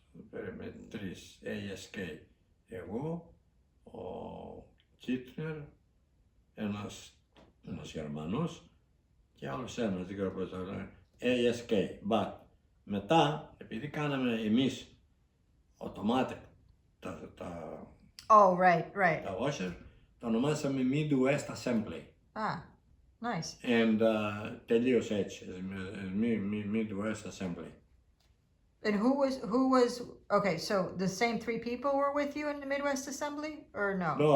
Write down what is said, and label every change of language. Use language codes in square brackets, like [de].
[el] Περίμενε, 3 ASK. Εγώ, ο Κίτνερ, ένας Γερμανός και άλλος ένας, δεν ξέρω πώς το λένε, ASK. But μετά, επειδή κάναμε εμείς automatic τα [en] Oh, right. [el] τα washer, το ονομάσαμε Midwest Assembly. [en] Ah, nice. [el] And τελείωσε έτσι, Midwest Assembly. [en] And who was okay? So the same three people were with you in the Midwest Assembly, or no?